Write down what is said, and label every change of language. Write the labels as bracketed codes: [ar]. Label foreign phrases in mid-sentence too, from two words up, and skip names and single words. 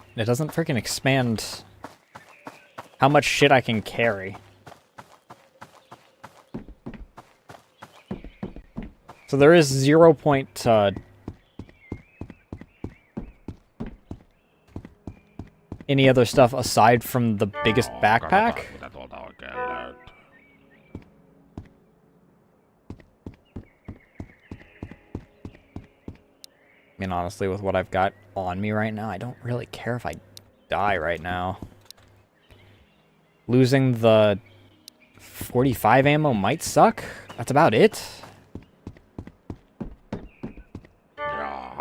[en] It doesn't freaking expand how much shit I can carry. So there is 0 point any other stuff aside from the biggest backpack. [fi] Katsotaan, mitä tuolta oikein löytyy. [en] I mean, honestly, with what I've got on me right now, I don't really care if I die right now. Losing the 45 ammo might suck. That's about it. [fi] Jaa.